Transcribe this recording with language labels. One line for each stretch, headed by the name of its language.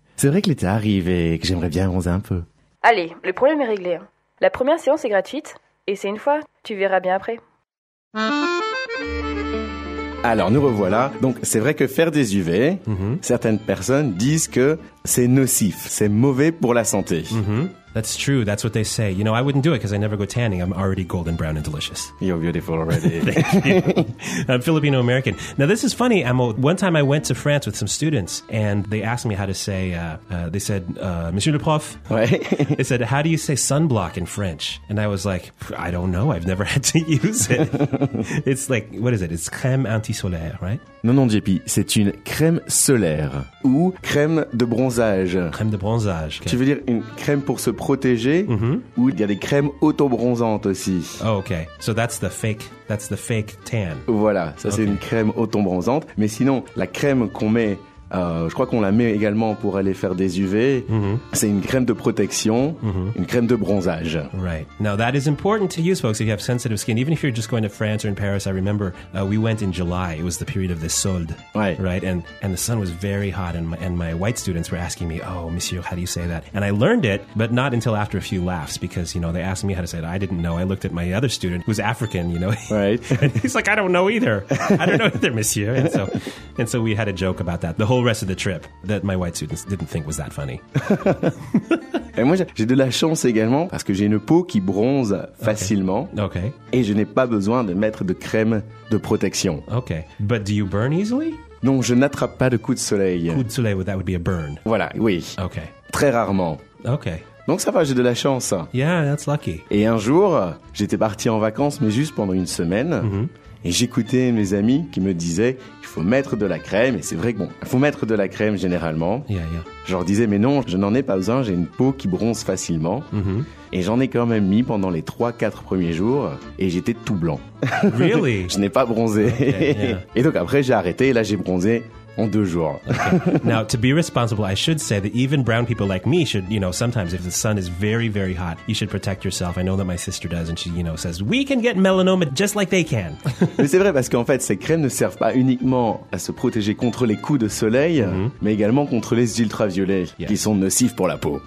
French: C'est vrai que l'été arrive et que j'aimerais bien bronzer un peu. Allez, le problème est réglé. La première séance est gratuite et c'est une fois. Tu verras bien après. Alors, nous revoilà. Donc, c'est vrai que faire des UV, certaines personnes disent que c'est nocif, c'est mauvais pour la santé.
English: That's true, that's what they say. You know, I wouldn't do it because I never go tanning. I'm already golden brown and delicious. You're beautiful already. Thank you. I'm Filipino-American. Now, this is funny, Emma. One time I went to France with some students and they asked me how to say, they said,
French: Monsieur le prof.
English: They said, how do you say sunblock in French? And I was like, I don't know. I've never had to use it. It's like, what is it? It's crème anti-solaire, right?
French: Non, JP, c'est une crème solaire ou crème de bronzage. Crème de bronzage. Okay. Tu veux dire une crème pour se protéger ou il y a des crèmes auto-bronzantes aussi.
English: Oh, okay. So that's the fake tan.
French: Voilà, ça c'est une crème auto-bronzante. Mais sinon, la crème qu'on met, je crois qu'on la met également pour aller faire des UV, c'est une crème de protection, une crème de bronzage.
English: Right. Now that is important to use, folks, if you have sensitive skin. Even if you're just going to France or in Paris, I remember we went in July. It was the period of the solde. Right. Right. And the sun was very hot and my white students were asking me, oh, monsieur, how do you say that? And I learned it, but not until after a few laughs because, you know, they asked me how to say it. I didn't know. I looked at my other student who's African, you know. Right. And he's like, I don't know either. I don't know either, monsieur. And so we had a joke about that. The whole whole rest of the trip that my white students didn't think was that funny.
French: Et moi, j'ai de la chance également parce que j'ai une peau qui bronze facilement.
English: Okay.
French: Et je n'ai pas besoin de mettre de crème de protection.
English: Okay. But do you burn easily?
French: Non, je n'attrape pas de coups de soleil.
English: Coup de soleil, well, that would be a burn.
French: Voilà, oui.
English: Okay.
French: Très rarement.
English: Okay.
French: Donc ça va, j'ai de la chance.
English: Yeah, that's lucky.
French: Et un jour, j'étais parti en vacances, mais juste pendant une semaine. Et j'écoutais mes amis qui me disaient, il faut mettre de la crème. Et c'est vrai que bon, il faut mettre de la crème généralement.
English: Yeah, yeah.
French: Je leur disais, mais non, je n'en ai pas besoin. J'ai une peau qui bronze facilement. Mm-hmm. Et j'en ai quand même mis pendant les 3-4 premiers jours. Et j'étais tout blanc.
English: Really?
French: Je n'ai pas bronzé.
English: Okay, yeah.
French: Et donc après, j'ai arrêté. Et là, j'ai bronzé en 2 jours.
English: Okay. Now, to be responsible, I should say that even brown people like me should, you know, sometimes if the sun is very, very hot, you should protect yourself. I know that my sister does, and she, you know, says, we can get melanoma just like they can.
French: Mais c'est vrai, parce qu'en fait, ces crèmes ne servent pas uniquement à se protéger contre les coups de soleil, mais également contre les ultraviolets, qui sont nocifs pour la peau.